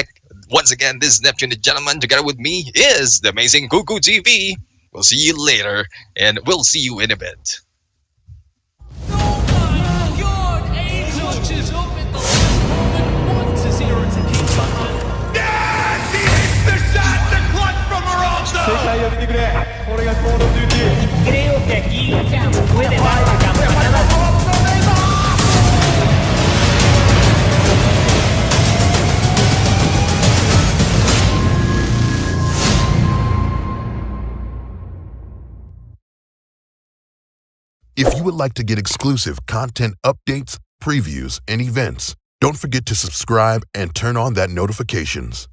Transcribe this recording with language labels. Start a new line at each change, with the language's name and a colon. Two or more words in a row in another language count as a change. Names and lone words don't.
English: Once again, this is Neptune, the gentleman. Together with me is the amazing Cuckoo TV. We'll see you later, and we'll see you in a bit. Oh my god! A touches up at the last moment. 1-0 to keep behind. Yes! He hits the shot to clutch from
Japanese: 世
English: Morocco!
Japanese: 界を見てくれこれがコールオブデューティー
Spanish: Creo que aquí puede dar la campanada.
English: If you would like to get exclusive content updates, previews, and events, don't forget to subscribe and turn on that notifications.